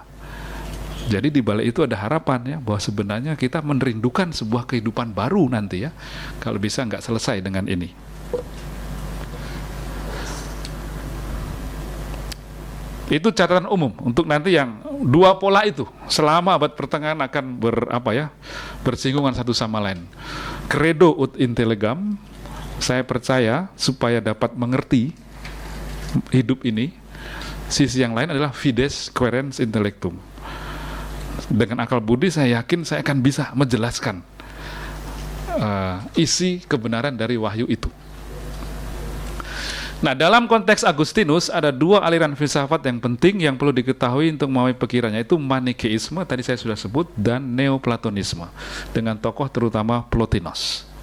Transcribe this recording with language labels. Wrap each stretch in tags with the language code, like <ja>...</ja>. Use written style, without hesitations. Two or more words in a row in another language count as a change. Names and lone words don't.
<id>Jadi di balik itu ada harapan ya, bahwa sebenarnya kita merindukan sebuah kehidupan baru nanti ya, kalau bisa nggak selesai dengan ini. Itu catatan umum untuk nanti yang dua pola itu selama abad pertengahan akan bersinggungan satu sama lain.</id> <la>Credo ut intellegam,</la> <id>saya percaya supaya dapat mengerti hidup ini. Sisi yang lain adalah</id> <la>fides quaerens intellectum.</la> <id>Dengan akal budi saya yakin saya akan bisa menjelaskan isi kebenaran dari wahyu itu. Nah, dalam konteks Agustinus ada dua aliran filsafat yang penting yang perlu diketahui untuk memahami pikirannya, itu Manikeisme, tadi saya sudah sebut, dan Neoplatonisme, dengan tokoh terutama Plotinos.</id>